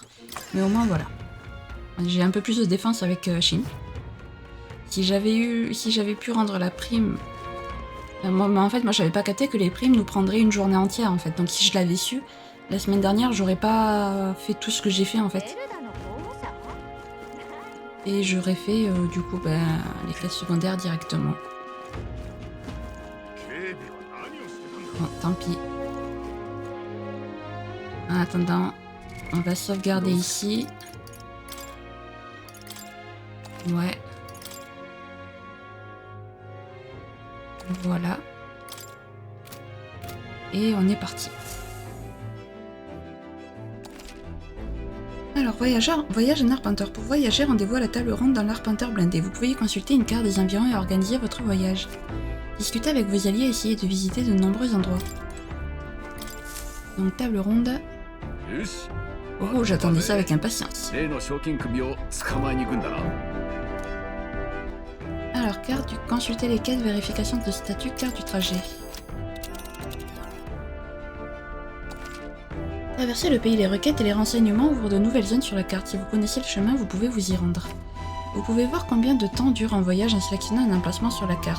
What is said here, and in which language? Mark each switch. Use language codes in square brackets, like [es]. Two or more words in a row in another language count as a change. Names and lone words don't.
[fr] Mais au moins, voilà. J'ai un peu plus de défense avec Shin. Si j'avais pu rendre la prime... en fait, moi, j'avais pas capté que les primes nous prendraient une journée entière, en fait. Donc, si je l'avais su, la semaine dernière, j'aurais pas fait tout ce que j'ai fait, en [ja] エ [fr] fait. [ja] ルダの候補者 [fr] Et j'aurais fait, du coup, les quêtes secondaires directement. [ja] 警備は何をしてたんだ？ [fr] Bon, tant pis. En attendant, on va sauvegarder ici. Ouais. Voilà. Et on est parti. Alors, voyage en Arpenteur. Pour voyager, rendez-vous à la table ronde dans l'Arpenteur blindé. Vous pouvez y consulter une carte des environs et organiser votre voyage. Discutez avec vos alliés et essayez de visiter de nombreux endroits. Donc, table ronde. [ja] よし。 [fr] Oh, j'attendais ça avec impatience. [ja] 例の賞金首を捕まえに行くんだな。 [fr] Alors, carte du... Consultez les quêtes, vérification de statut, carte du trajet. Traversez le pays, les requêtes et les renseignements ouvrent de nouvelles zones sur la carte. Si vous connaissez le chemin, vous pouvez vous y rendre. Vous pouvez voir combien de temps dure un voyage en sélectionnant un emplacement sur la carte.